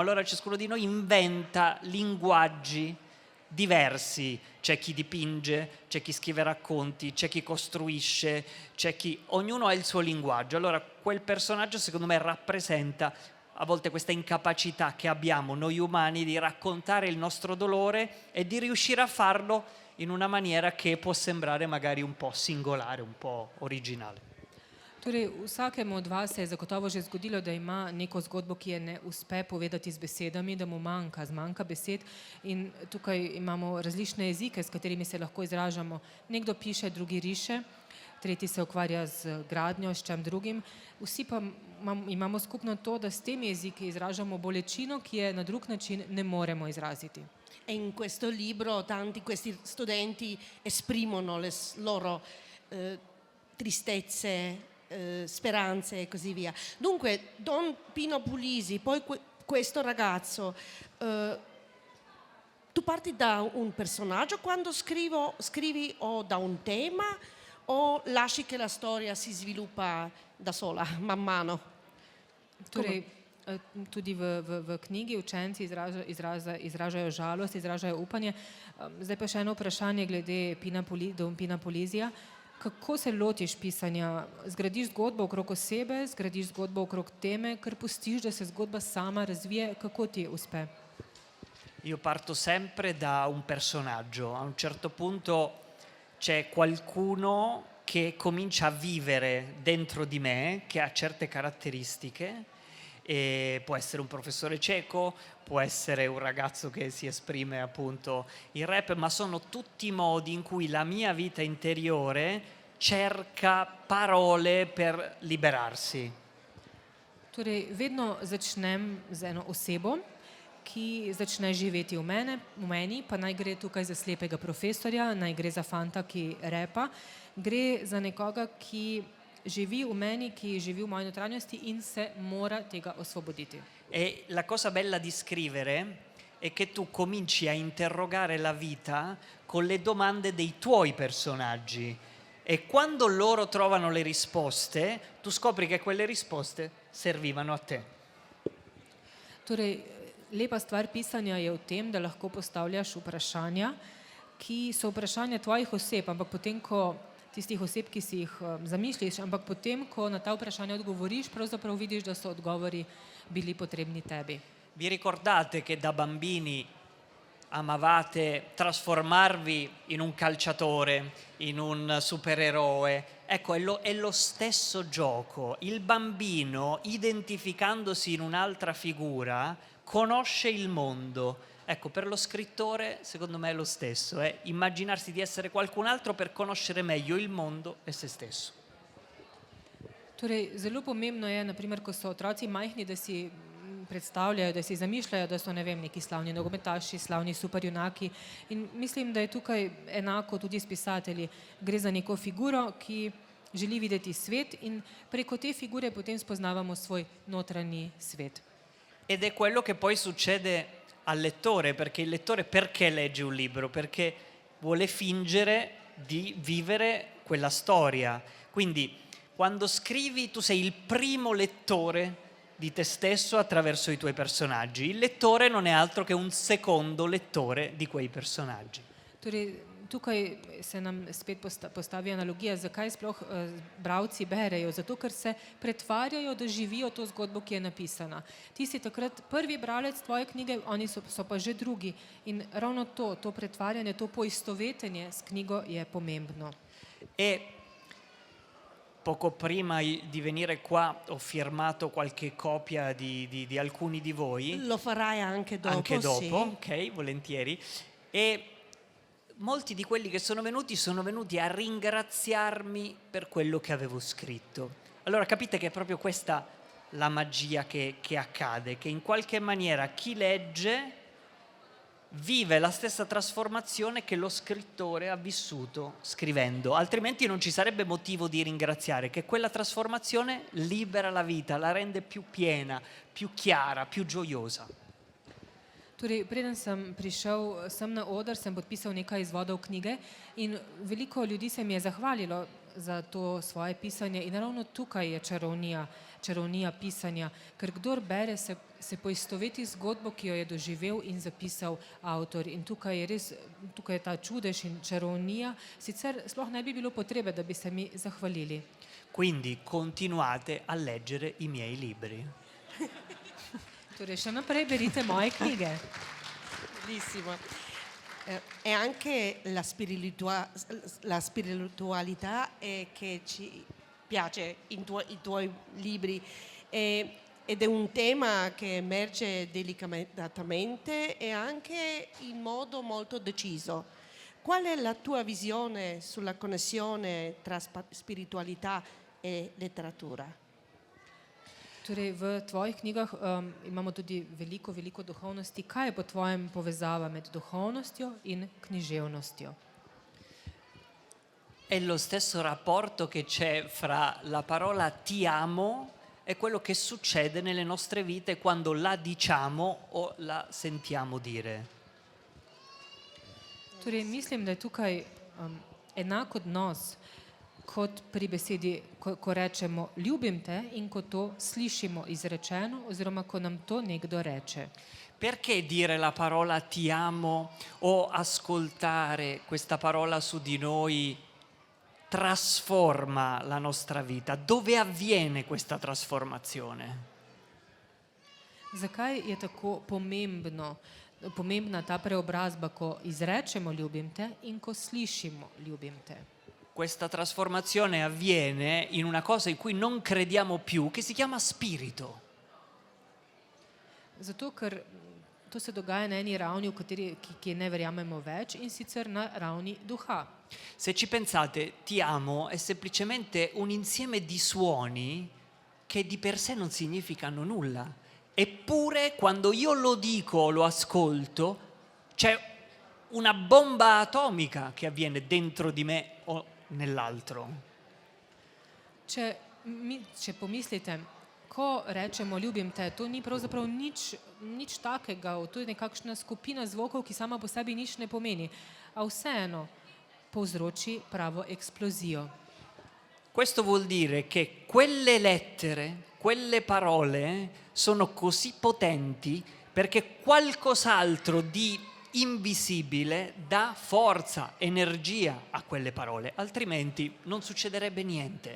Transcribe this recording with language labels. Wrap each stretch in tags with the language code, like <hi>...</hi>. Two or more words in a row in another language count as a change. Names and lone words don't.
<it>Allora ciascuno di noi inventa linguaggi diversi, c'è chi dipinge, c'è chi scrive racconti, c'è chi costruisce, ognuno ha il suo linguaggio. Allora quel personaggio secondo me rappresenta a volte questa incapacità che abbiamo noi umani di raccontare il nostro dolore e di riuscire a farlo in una maniera che può sembrare magari un po' singolare, un po' originale.</it> <sl>Torej, vsakemu od vas se je zagotovo že zgodilo, da ima neko zgodbo, ki je ne uspe povedati z besedami, da mu zmanjka besed in tukaj imamo različne jezike, s katerimi se lahko izražamo. Nekdo piše, drugi riše, tretji se ukvarja z gradnjo, s čem drugim. Vsi pa imamo skupno to, da s temi jeziki izražamo bolečino, ki je na drug način ne moremo izraziti.</sl> <it>E in questo libro tanti questi studenti esprimono le loro tristezze, speranze e così via. Dunque, Don Pino Puglisi, poi questo ragazzo, tu parti da un personaggio quando scrivi o da un tema o lasci che la storia si sviluppa da sola, man mano?</it> <sl>Torej, tudi v knjigi učenci izražajo žalost, izražajo upanje. Zdaj pa še eno vprašanje glede Don Pina Puglisia. Kako se lotiš pisanja? Zgradiš zgodbo okrog osebe, zgradiš zgodbo okrog teme, ker pustiš, da se zgodba sama razvije? Kako ti uspe?</sl> <it>Io parto sempre da un personaggio. A un certo punto c'è qualcuno che comincia a vivere dentro di me, che ha certe caratteristiche. E può essere un professore cieco, può essere un ragazzo che si esprime appunto in rap, ma sono tutti modi in cui la mia vita interiore cerca parole per liberarsi.</it> <sl>Torej, vedno začnem z eno osebo, ki začne živeti v meni, pa naj gre tukaj za slepega profesorja, naj gre za fanta, ki repa, gre za nekoga, ki živi v meni, ki živi v moji notranjosti in se mora tega osvoboditi.</sl> <it>E la cosa bella di scrivere è che tu cominci a interrogare la vita con le domande dei tuoi personaggi e quando loro trovano le risposte, tu scopri che quelle risposte servivano a te.</it> <sl>Torej, lepa stvar pisanja je v tem, da lahko postavljaš vprašanja, ki so vprašanja tvojih oseb, ampak potem, ko tistih oseb, ki si jih zamišljiš, ampak potem, ko na ta vprašanja odgovoriš, pravzaprav vidiš, da so odgovori bili potrebni tebi.</sl> <it>Vi ricordate che da bambini amavate trasformarvi in un calciatore, in un supereroe? Ecco, è lo stesso gioco. Il bambino, identificandosi in un'altra figura, conosce il mondo. Ecco, per lo scrittore secondo me è lo stesso, è immaginarsi di essere qualcun altro per conoscere meglio il mondo e se stesso.</it> <sl>Torej, zelo pomembno je, naprimer, ko so otroci majhni, da si predstavljajo, da si zamišljajo, da so, ne vem, neki slavni nogometaši, slavni superjunaki. In mislim, da je tukaj enako tudi s pisatelji. Gre za neko figuro, ki želi videti svet in preko te figure potem spoznavamo svoj notranji svet.</sl> <it>Ed è quello che poi succede al lettore, perché il lettore perché legge un libro? Perché vuole fingere di vivere quella storia. Quindi quando scrivi tu sei il primo lettore di te stesso attraverso i tuoi personaggi. Il lettore non è altro che un secondo lettore di quei personaggi.</it> <sl>Torej, tukaj se nam spet postavi analogija, zakaj sploh bralci berejo. Zato, ker se pretvarjajo, da živijo to zgodbo, ki je napisana. Ti si takrat prvi bralec tvoje knjige, oni so pa že drugi. In ravno to pretvarjanje, to poistovetenje s knjigo je pomembno.</sl> <it>E poco prima di venire qua ho firmato qualche copia di alcuni di voi. Lo farai anche dopo, Anche dopo, sì. ok, volentieri. E molti di quelli che sono venuti a ringraziarmi per quello che avevo scritto. Allora capite che è proprio questa la magia che accade, che in qualche maniera chi legge vive la stessa trasformazione che lo scrittore ha vissuto scrivendo, altrimenti non ci sarebbe motivo di ringraziare, che quella trasformazione libera la vita, la rende più piena, più chiara, più gioiosa.</it> <sl>Torej, preden sem prišel sem na oder, sem podpisal nekaj izvodov knjige in veliko ljudi se mi je zahvalilo za to svoje pisanje in ravno tukaj je čarovnija pisanja, ker kdor bere, se poistoveti zgodbo, ki jo je doživel in zapisal avtor. In tukaj je ta čudež in čarovnija, sicer sploh ne bi bilo potrebe, da bi se mi zahvalili.</sl> <it>Quindi continuate a leggere i miei libri.</it> <sl>Torej, še naprej berite moje knjige.</sl> <it>Bellissimo. E anche la spiritualità che ci piace in i tuoi libri ed è un tema che emerge delicatamente e anche in modo molto deciso. Qual è la tua visione sulla connessione tra spiritualità e letteratura?</it> <sl>Torej, v tvojih knjigah imamo tudi veliko duhovnosti. Kaj je po tvojem povezava med duhovnostjo in književnostjo?</sl> <it>È lo stesso rapporto che c'è fra la parola ti amo e quello che succede nelle nostre vite quando la diciamo o la sentiamo dire.</it> <sl>Torej, mislim, da je tukaj enak odnos kot pri besedi, ko rečemo ljubim te in ko to slišimo izrečeno oziroma ko nam to nekdo reče.</sl> <it>Perché dire la parola ti amo o ascoltare questa parola su di noi trasforma la nostra vita? Dove avviene questa trasformazione?</it> <sl>Zakaj je tako pomembna ta preobrazba, ko izrečemo ljubim te in ko slišimo ljubim te?</sl> <it>Questa trasformazione avviene in una cosa in cui non crediamo più, che si chiama spirito.</it> <sl>Zato, ker to se dogaja na eni ravni, v kateri ki ne verjamemo več, in sicer na ravni duha.</sl> <it>Se ci pensate, ti amo è semplicemente un insieme di suoni che di per sé non significano nulla. Eppure, quando io lo dico o lo ascolto, c'è una bomba atomica che avviene dentro di me o nell'altro.</it> <sl>Če pomislite, ko rečemo ljubim te, to ni pravzaprav nič takega, to je nekakšna skupina zvokov, ki sama po sebi nič ne pomeni, a vseeno povzroči pravo esplozijo.</sl> <it>Questo vuol dire che quelle lettere, quelle parole sono così potenti perché qualcos'altro di invisibile dà forza, energia a quelle parole, altrimenti non succederebbe niente.</it>